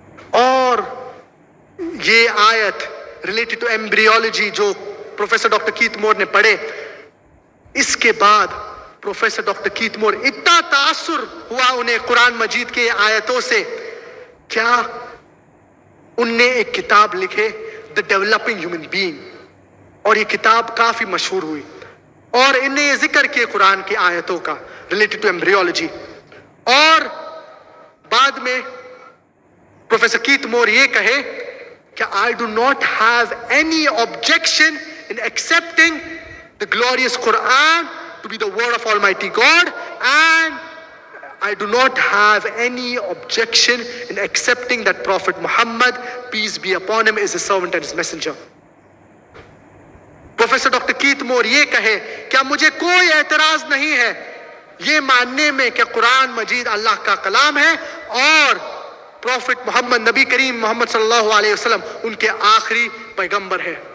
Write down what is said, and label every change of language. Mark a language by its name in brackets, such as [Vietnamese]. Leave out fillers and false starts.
[Urdu] اور یہ آیت [English] related to embryology [Urdu] جو پروفیسر ڈاکٹر کیت مور نے پڑھے, اس کے بعد پروفیسر ڈاکٹر کیت مور اتنا تاثر ہوا انہیں قرآن مجید کے آیتوں سے, کیا ان نے ایک کتاب لکھے The Developing Human Being, اور یہ کتاب کافی مشہور ہوئی اور ان نے یہ ذکر کیے قرآن کی آیتوں کا related to embryology. اور بعد میں پروفیسر کیت مور یہ کہے کہ [English] I do not have any objection in accepting the glorious Quran to be the word of Almighty God, and I do not have any objection in accepting that Prophet Muhammad, peace be upon him, is his servant and his messenger. [Urdu] Professor doctor کیت مور یہ کہے کیا مجھے کوئی اعتراض نہیں ہے یہ ماننے میں کہ قرآن مجید اللہ کا کلام ہے اور پروفٹ محمد نبی کریم محمد صلی اللہ علیہ وسلم ان کے آخری پیغمبر ہے.